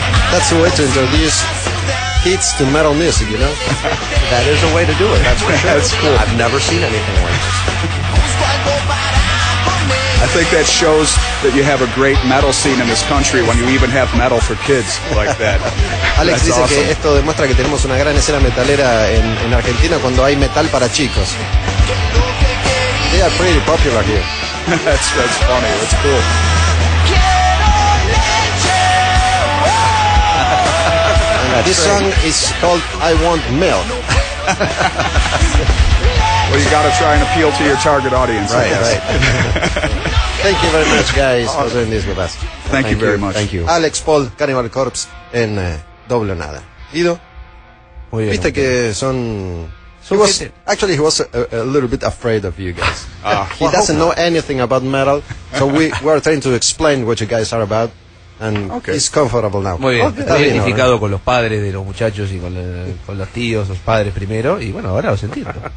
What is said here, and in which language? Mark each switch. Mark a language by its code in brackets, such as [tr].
[en] That's a way to introduce kids to metal music, you know? That is a way to do it, that's for sure. That's cool. I've never seen anything like this. I think that shows that you have a great metal scene in this country when you even have metal for kids like that. [es] Alex dice awesome. Que esto demuestra que tenemos una gran escena metalera en Argentina cuando hay metal para chicos. [en] They are pretty popular here. That's funny, that's cool. This song is called I Want Milk. Well, you got to try and appeal to your target audience. Right. Thank you very much, guys, for doing this with us. Thank you very much. Thank you. Alex Paul, Cannibal Corpse, en Doble Nada. Guido, [es] muy bien, viste muy que bien. Son... [en] He was, actually, he was a little bit afraid of you guys. He doesn't know anything about metal, so we are trying to explain what you guys are about. And he's comfortable now. [es] Muy bien, está identificado bien, ¿no? Con los padres de los muchachos y con los tíos, los padres primero, y bueno, ahora lo sentimos.